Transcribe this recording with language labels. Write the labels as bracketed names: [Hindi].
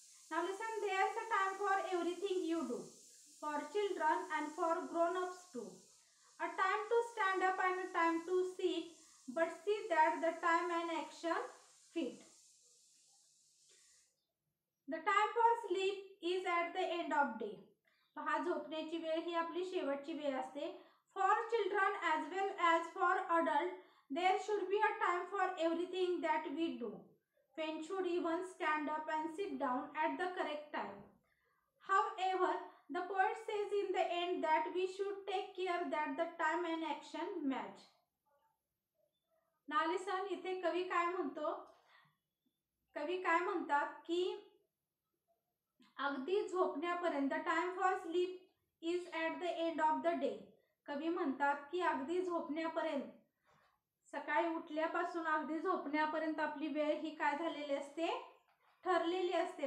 [English] Now listen, there's a time for everything you do, for children and for grown-ups too. A time to stand up and a time to sit, but see that the time and action fit. The time for sleep is at the end of day. [Marathi] पहा, झोपण्याची वेळ ही आपली शेवटची वेळ असते. [English] For children as well as for adults, there should be a time for everything that we do. When should even stand up and sit down at the correct time. However, the poet says in the end that we should take care that the time and action match. Now listen, [Marathi] इथे कवी काय म्हणतो, कवी काय म्हणतात की अगदी झोपण्यापर्यंत, [English] Time for sleep is at the end of the day. [Marathi] कवी म्हणतात की अगदी झोपण्यापर्यंत, सकाळी उठल्यापासून अगदी झोपण्यापर्यंत आपली वेळ ही काय झालेली असते, ठरलेली असते.